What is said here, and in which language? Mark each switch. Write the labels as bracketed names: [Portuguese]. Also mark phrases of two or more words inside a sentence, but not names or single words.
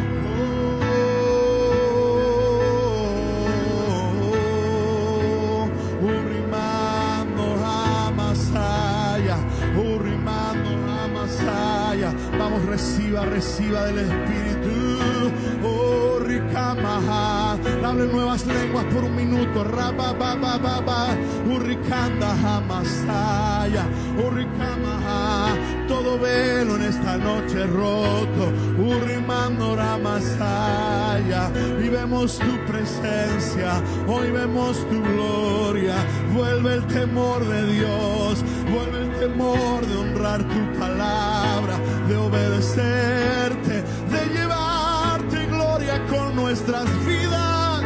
[Spanish] Vamos, reciba del Espíritu. Oh, Rikamaha. Hable nuevas lenguas por un minuto. Raba, ba, ba, ba, ba. Urrikanda, Hamasaya. Urrikamaha. Todo velo en esta noche roto. Urrimando, Ramasaya. Y vemos tu presencia. Hoy vemos tu gloria. Vuelve el temor de Dios. Vuelve el temor de honrar tu palabra, de obedecerte, de llevarte gloria con nuestras vidas.